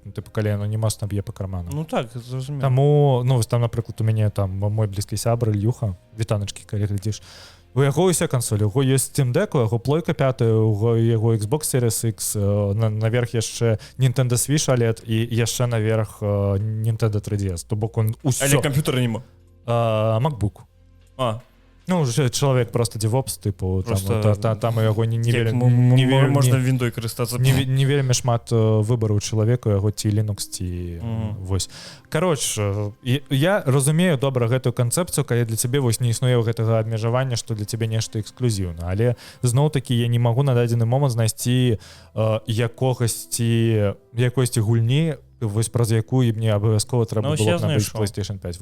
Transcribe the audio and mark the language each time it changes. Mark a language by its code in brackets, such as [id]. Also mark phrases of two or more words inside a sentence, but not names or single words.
[be] Ну, тыпу, калі яно не моцна б'е па карману. Ну так, зразумела. Таму, там, напрыклад, у мяне там мой блізкі сябр Ільюха, вітаначкі, калі глядзіш, у яго ўсе кансолі, у яго ёсць Steam Deck, у яго плойка 5, у яго Xbox Series X, наверх яшчэ Nintendo Switch OLED і яшчэ наверх Nintendo 3DS. То бок он усё. Але камп'ютара нема. MacBook. Ну, чалавек просто DevOps, типу, там у яго можна віндой карыстацца. Не вельмі шмат выбару ў чалавека, яго ці Linux, ці вось. Кароч, я разумею добра гэтую канцэпцыю, калі для цябе вось не існуе гэтага абмежавання, што для цябе нешта эксклюзіўна, але зноў-такі я не магу на дадзены момант знайсці якосці гульні, вось праз якую мне абавязкова трэба было б набыць PlayStation 5.